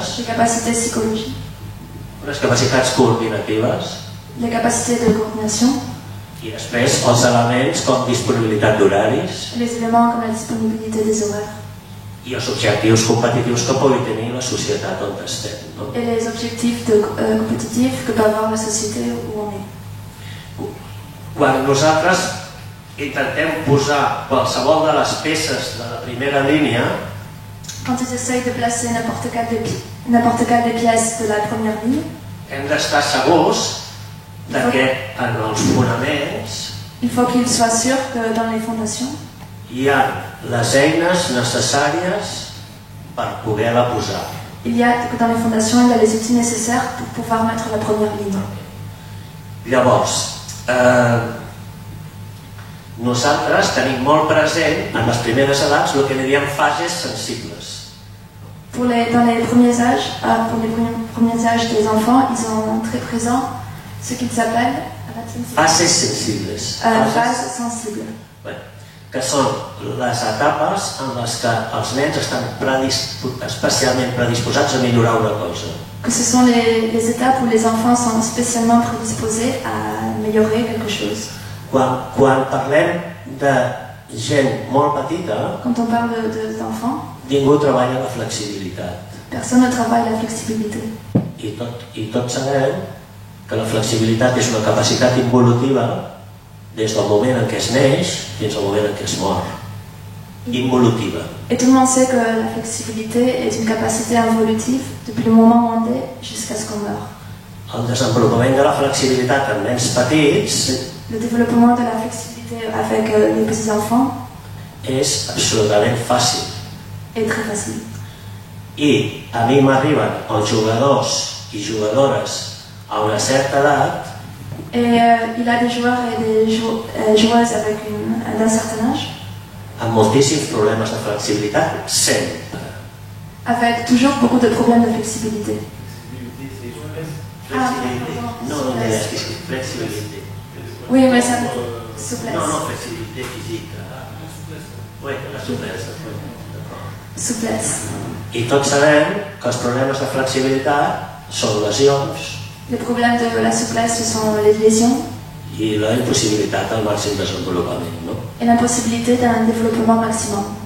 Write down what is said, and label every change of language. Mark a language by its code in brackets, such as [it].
[fr] des capacités psychologiques, [ca] unes capacitats coordinatives [fr] les capacités de coordination, [ca] i després els elements com disponibilitat d'horaris [fr] les éléments comme la disponibilité des horaires [ca] i els objectius competitius que pugui tenir la societat on estem. No? [fr] et les objectifs compétitifs que peut avoir la société où on est. [ca] Quan nosaltres intentem posar qualsevol de les peces de la primera línia, [fr] Quand ils essayent de placer n'importe quelle des pièces de la première ligne, [ca] hem d'estar segurs de que en els fonaments [fr] il faut qu'ils soient sûrs que dans les fondations, [ca] hi ha les eines necessàries per poder-la posar. [fr] il y a les outils nécessaires pour pouvoir mettre la première ligne. [ca] Llavors, nosaltres tenim molt present en les primeres edats el que en diem fases sensibles. [fr] Dans les premiers âges, pour les premiers âges des enfants, ils ont très présent ce qu'ils appellent [ca] Fases sensibles. [fr] phases sensibles. [ca] Bé, que són les etapes en les que els nens estan especialment predisposats a millorar una cosa. [fr] Que ce sont les étapes où les enfants sont spécialement prédisposés à améliorer quelque chose. [ca] Quan parlem de gent molt petita, [fr] Quand on parle d'enfants, [ca] ningú treballa la flexibilitat. [fr] personne ne travaille la flexibilité. [ca] I tots sabem que la flexibilitat és una capacitat involutiva des del moment en què es neix fins al moment en què es mor. Involutiva. [fr] Et tout le monde sait que la flexibilité est une capacité involutive depuis le moment où on est jusqu'à ce qu'on meurt. [ca] El desenvolupament de la flexibilitat en nens petits [fr] Le développement de la flexibilité avec les petits-enfants [ca] és absolutament fàcil. [fr] est très facile. [ca] I a mi m'arriben els jugadors i jugadores a una certa edat [fr] Et il a des joueurs et des joueuses avec d'un certain âge, [ca] amb moltíssims problemes de flexibilitat, sempre. [fr] avec toujours beaucoup de problèmes de flexibilité. Flexibilité. pardon, [ca] No, no, és que és flexibilitat. [fr] Oui, mais ça souplesse. [ca] No, no, flexibilitat física. [fr] Oui, la suplessa. Souplesse. [ca] I tots sabem que els problemes de flexibilitat són lesions [fr] Les problèmes de la souplesse, ce sont les lésions [ca] i la impossibilitat al màxim desenvolupament, no? [fr] et l'impossibilité d'un développement maximum.